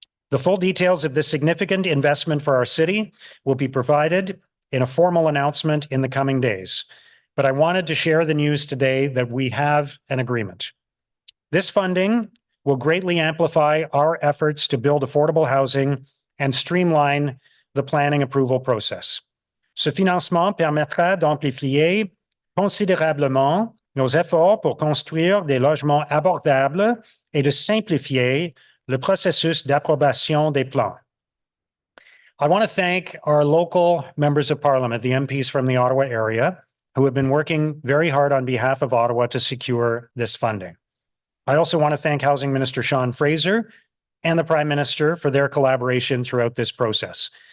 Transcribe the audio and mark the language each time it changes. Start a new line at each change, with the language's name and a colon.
English: The full details of this significant investment for our city will be provided in a formal announcement in the coming days. But I wanted to share the news today that we have an agreement. This funding will greatly amplify our efforts to build affordable housing and streamline the planning approval process.
French: Ce financement permettra d'amplifier considérablement nos efforts pour construire des logements abordables et de simplifier le processus d'approbation des plans.
English: I want to thank our local members of parliament, the MPs from the Ottawa area, who have been working very hard on behalf of Ottawa to secure this funding. I also want to thank Housing Minister Sean Fraser and the Prime Minister for their collaboration throughout this process.